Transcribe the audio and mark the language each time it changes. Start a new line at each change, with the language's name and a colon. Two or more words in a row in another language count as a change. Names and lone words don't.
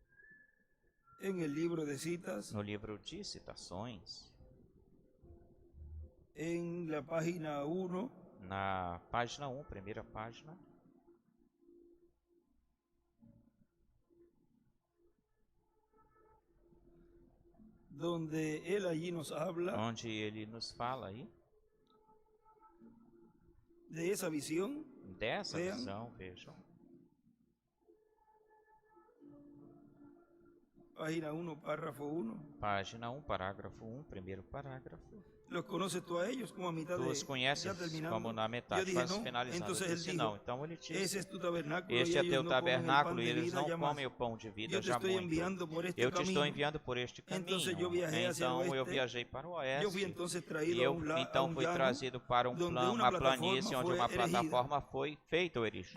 Portuguese: No livro de citações.
Spanish: la página 1.
Portuguese: Na página 1, primeira página.
Spanish: Donde él allí nos habla.
Portuguese: Onde ele nos fala aí. De essa visão. Dessa visão, vejam. Página 1, parágrafo 1. Página 1, parágrafo 1, primeiro parágrafo.
Spanish: Los conoces tú a ellos como a mitad
Portuguese: Tu os conheces como na metade, quase finalizando. Eu disse, não. Então ele disse, este é teu tabernáculo e eles não comem o pão de vida já muito. Eu te estou enviando por este caminho. Então eu viajei para o oeste e eu então fui trazido para uma planície onde uma plataforma foi feita o erigida.